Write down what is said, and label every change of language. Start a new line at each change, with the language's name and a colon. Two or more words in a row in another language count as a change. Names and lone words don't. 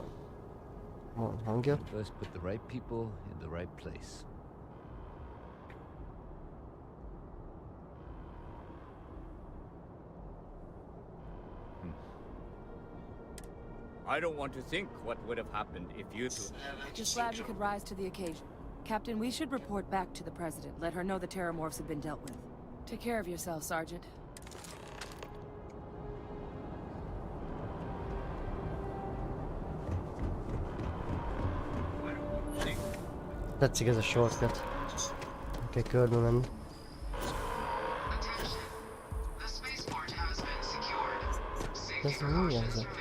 Hungarian: Van hangja?
English: Let's put the right people in the right place. I don't want to think what would have happened if you two... Just glad we could rise to the occasion. Captain, we should report back to the President. Let her know the terramorphs have been dealt with. Take care of yourself, Sergeant.
Hungarian: Tetszik ez a shortcut. Kell körbe menni. Ez mi ez?